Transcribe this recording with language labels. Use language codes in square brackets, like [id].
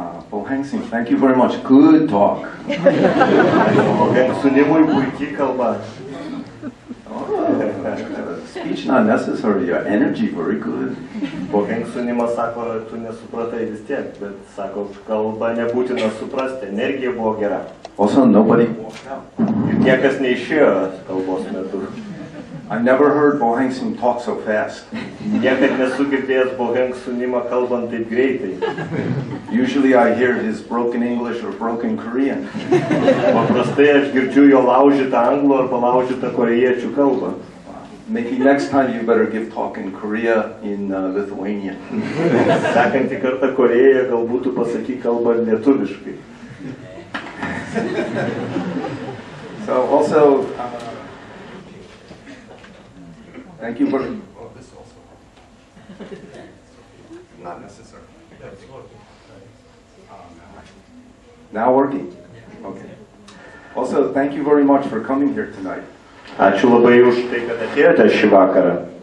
[en] Bong thank you very much. Good talk. [lt] Sunimui puikiai kalba. [en] Speech not necessary, your energy very good. [lt] Bong Sunimas sako, tu nesupratai vis tiek, bet sako, kalba nebūtina suprasti, energija buvo gera. [en] Also, nobody walked out. [lt] Ir niekas neišėjo kalbos metu. [en] I never heard Bong talk so fast. [lt] Niekad nesu girdėjęs Bong Sunimą kalbant taip greitai. [en] Usually I hear his broken English or broken Korean. [lt] Paprastai aš girdžiu jo laužytą anglų arba laužytą korėjiečių kalbą. [en] Maybe next time you better give talk in Korea, in Lithuania. [lt] Sekantį kartą Korėjoje galbūt pasakyk kalbą lietuviškai. [en] So also, thank you for... This also. Not necessary. Now working? Okay. Also, thank you very much for coming here tonight. [lt] Ačiū labai už tai, kad atėjote šį vakarą.